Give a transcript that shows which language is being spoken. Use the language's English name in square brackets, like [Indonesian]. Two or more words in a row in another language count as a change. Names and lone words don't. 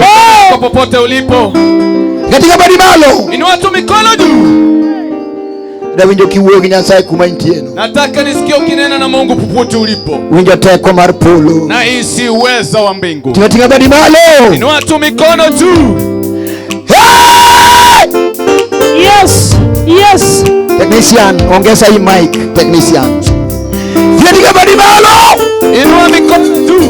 [Swahili] Popote ulipo. [Luo (Kenya and Tanzania)] Katika badi malo. [Swahili] Inua tu mikono juu. [Luo (Kenya and Tanzania)] Winjo kiwuogi Nyasaye kumantine. [Swahili] Nataka nisikie ukinena na Mungu popote ulipo. [Luo (Kenya and Tanzania)] Winjo teko mar polo. [Swahili] Na hisi uweza wa mbingu. [Luo (Kenya and Tanzania)] Katika badi malo. [Swahili] Inua tu mikono juu. [English] Yes. Yes. [Swahili] Technician, ongeza hii mic, technician. [Luo (Kenya and Tanzania)] Katika badi malo. [Swahili] Inua mikono.